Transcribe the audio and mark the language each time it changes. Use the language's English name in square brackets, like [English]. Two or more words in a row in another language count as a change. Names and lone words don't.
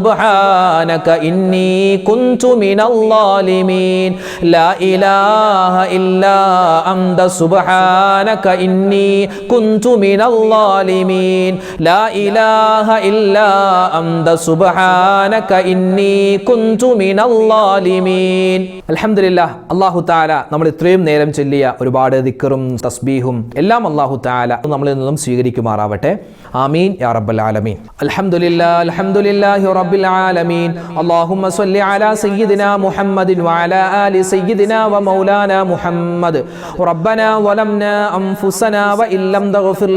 [Arabic] سبحانك إني كنت من الظالمين لا إله إلا أنت سبحانك إني كنت من الظالمين لا إله إلا أنت سبحانك إني كنت من الظالمين الحمد لله [Malayalam] അല്ലാഹു തആല നമ്മൾ ഇത്രയും നേരം ചൊല്ലിയ ഒരുപാട് ദിക്റും തസ്ബീഹും എല്ലാം അല്ലാഹു [Arabic] തആല [Malayalam] നമ്മളിൽ നിന്നും സ്വീകരിക്കുമാറാവട്ടെ [Arabic] آمين يا رب العالمين الحمد لله رب العالمين اللهم صل على سيدنا محمد وعلى آل سيدنا ومولانا محمد ربنا ظلمنا أنفسنا وإن لم تغفر